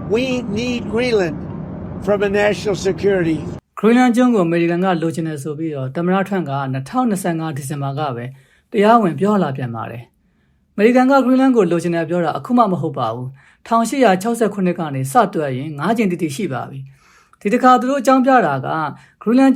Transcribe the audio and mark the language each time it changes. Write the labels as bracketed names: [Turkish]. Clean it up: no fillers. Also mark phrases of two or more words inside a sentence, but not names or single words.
[English] We need Greenland from a national security. [Burmese] Greenland ကျွန်းကိုအမေရိကန်ကလိုချင်တယ်ဆိုပြီးတော့သမ္မတထရန့်က2025ဒီဇင်ဘာကပဲတရားဝင်ပြောလာပြန်ပါတယ်။အမေရိကန်က Greenland ကိုလိုချင်တယ်ပြောတာအခုမှမဟုတ်ပါဘူး။1869ကနေစတွက်ရင်9ကြိမ်တိရှိပါပြီ။ဒီတစ်ခါသူတို့အကြောင်းပြတာက Greenland